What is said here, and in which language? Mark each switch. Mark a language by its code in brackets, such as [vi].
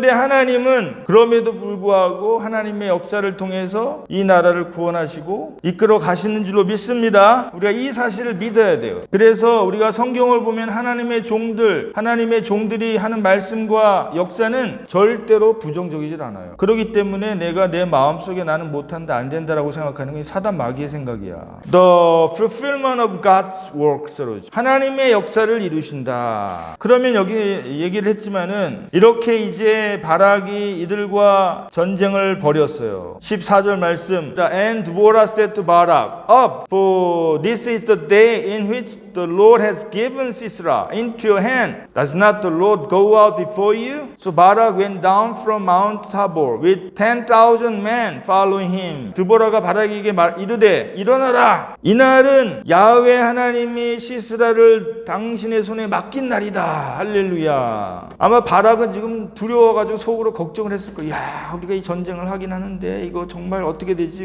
[ko] 그런데 하나님은 그럼에도 불구하고 하나님의 역사를 통해서 이 나라를 구원하시고 이끌어 가시는 줄로 믿습니다. 우리가 이 사실을 믿어야 돼요. 그래서 우리가 성경을 보면 하나님의 종들이 하는 말씀과 역사는 절대로 부정적이질 않아요. 그렇기 때문에 내가 내 마음속에 나는 못한다, 안 된다라고 생각하는 게 사단 마귀의 생각이야. [en] The fulfillment of God's works로 [ko] 하나님의 역사를 이루신다. 그러면 여기 얘기를 했지만은 이렇게 이제 바락이 이들과 전쟁을 벌였어요. 14절 말씀. [en] And Deborah said to Barak, Up, for this is the day in which the Lord has given Sisera into your hand. Does not the Lord go out before you? So Barak went down from Mount Tabor with 10,000 men following him. [ko] 드보라가 바락에게 이르되 일어나라. 이날은 야훼 하나님이 시스라를 당신의 손에 맡긴 날이다. 할렐루야. 아마 바락은 지금 두려워가지고 속으로 걱정을 했을 거예요. 야, 우리가 이 전쟁을 하긴 하는데 이거 정말 어떻게 되지?